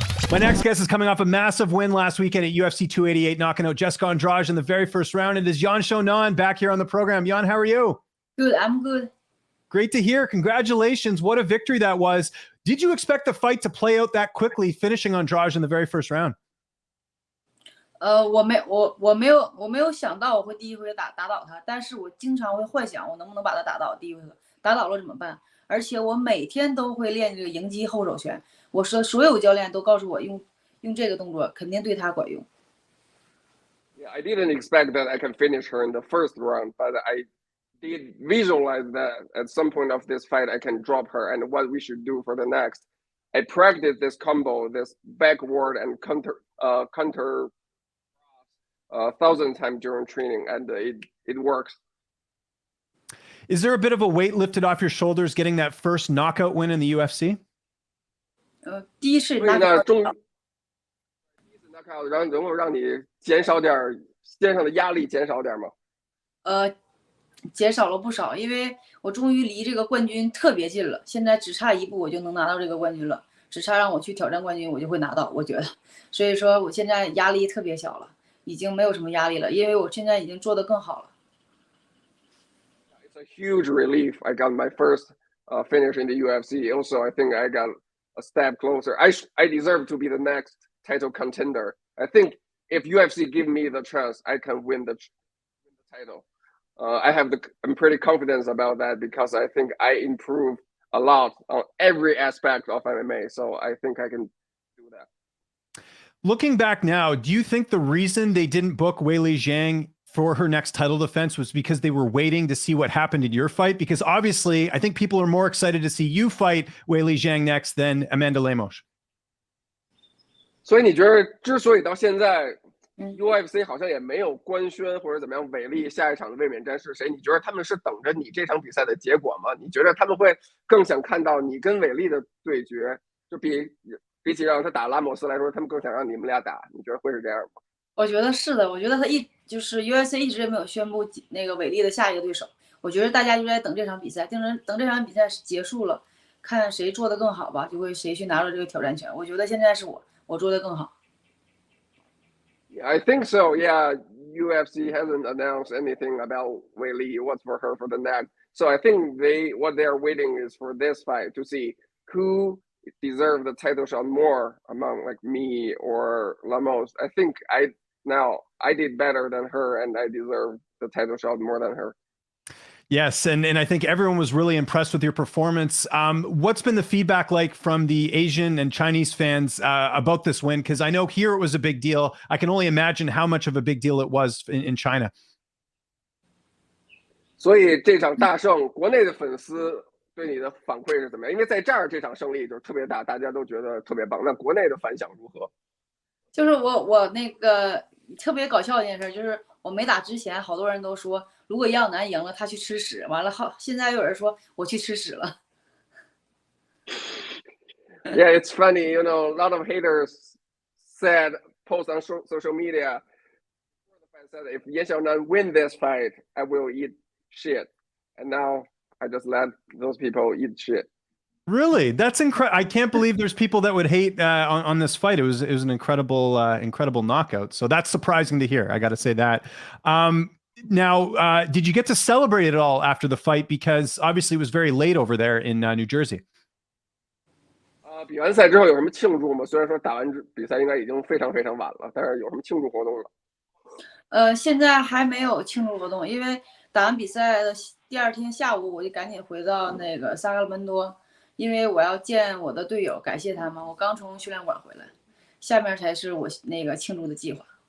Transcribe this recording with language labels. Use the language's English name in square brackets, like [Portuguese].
[English] My next guest is coming off a massive win last weekend at UFC 288, knocking out Jessica Andrade in the very first round. It is Xiaonan Yan back here on the program. Yan, how are you? Good, I'm good. Great to hear. Congratulations. What a victory that was. Did you expect the fight to play out that quickly, finishing Andrade in the very first round? [Chinese] 我没有想到我会第一回打倒他，但是我经常会幻想我能不能把他打倒，第一回合打倒了怎么办？而且我每天都会练这个迎击后手拳。我说所有教练都告诉我用这个动作肯定对他管用。 [English] Yeah, I didn't expect that I can finish her in the first round, but I did visualize that at some point of this fight I can drop her and what we should do for the next. I practiced this combo, this backward and counter 1,000 times during training, and it works. Is there a bit of a weight lifted off your shoulders getting that first knockout win in the UFC? [Chinese] 第一是 knockout， 然后让你减少点肩上的压力，减少点吗？减少了不少，因为我终于离这个冠军特别近了，现在只差一步我就能拿到这个冠军了，只差让我去挑战冠军，我就会拿到，我觉得。所以说我现在压力特别小了，已经没有什么压力了，因为我现在已经做得更好了。 [English] It's a huge relief. I got my first finish in the UFC. Also, I think I got a step closer. I deserve to be the next title contender. I think if UFC give me the chance, I can win the title. I'm pretty confident about that because I think I improve a lot on every aspect of MMA. So I think I can do that. Looking back now, do you think the reason they didn't book Weili Zhang for her next title defense was because they were waiting to see what happened in your fight? Because obviously, I think people are more excited to see you fight Weili Zhang next than Amanda Lemos. [Chinese] 所以你觉得，之所以到现在 UFC 好像也没有官宣或者怎么样，伟力下一场的卫冕战是谁？你觉得他们是等着你这场比赛的结果吗？你觉得他们会更想看到你跟伟力的对决，就比起让他打拉莫斯来说，他们更想让你们俩打？你觉得会是这样吗？我觉得是的，我觉得就是 UFC 一直也没有宣布那个伟力的下一个对手。我觉得大家就在等这场比赛，等这场比赛结束了，看谁做得更好吧，就会谁去拿到这个挑战权。我觉得现在是我做得更好。 [English] Yeah, I think so. Yeah, UFC hasn't announced anything about Weili, what's for her for the next. So I think what they're waiting is for this fight to see who deserve the title shot more among like me or Lamos. I think I did better than her and I deserve the title shot more than her. Yes, and I think everyone was really impressed with your performance. What's been the feedback like from the Asian and Chinese fans about this win? Because I know here it was a big deal. I can only imagine how much of a big deal it was in China. [Chinese] 所以这场大胜，国内的粉丝对你的反馈是怎么样？因为在这儿这场胜利就特别大，大家都觉得特别棒。那国内的反响如何？就是我那个特别搞笑的一件事，就是我没打之前，好多人都说，如果杨晓楠赢了，他去吃屎。完了，现在又有人说我去吃屎了。 [English] Yeah, it's funny. You know, a lot of haters post on social media. The fight said, if Yan Xiaonan win this fight, I will eat shit. And now I just let those people eat shit. Really? That's incredible. I can't believe there's people that would hate on this fight. It was an incredible knockout. So that's surprising to hear. I got to say that. Now, did you get to celebrate it all after the fight? Because obviously it was very late over there in New Jersey. [Chinese] 比完赛之后有什么庆祝吗？虽然说打完比赛应该已经非常非常晚了，但是有什么庆祝活动吗？现在还没有庆祝活动，因为打完比赛的第二天下午我就赶紧回到那个萨克拉门多。因为我要见我的队友，感谢他们。我刚从训练馆回来，下面才是我那个庆祝的计划。